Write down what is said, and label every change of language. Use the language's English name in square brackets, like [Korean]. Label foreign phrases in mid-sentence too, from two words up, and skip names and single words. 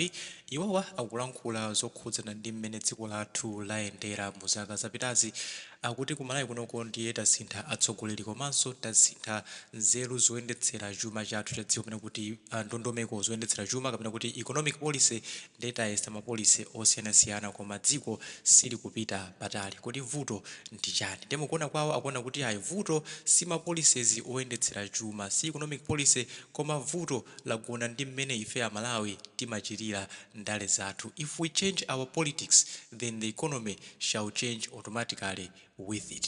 [Nyanja] Iwowa akulankhula zokhudzana ndi mmene dziko lathu layendera mu zaka zapitazi, akuti ku Malawi kunoko ndiye tasintha atsogoleri komanso tasintha nzeru zoyendetsera chuma chathu cha dziko, kapena kuti ndondomeko zoyendetsera chuma, kapena kuti [English] economic policy [Nyanja] ndiye tayesa mapolisi osiyanasiyana koma dziko silikupita patali. Kuti vuto ndi chani? Ndipo kuona kwawo akuona kuti ayi vuto si ma policies oyendetsera chuma, si [English] economic policy, [Nyanja] koma vuto lagona ndi mmene ife a Malawi timachitira ndale zathu. [English] If we change our politics, then the economy shall change automatically with it.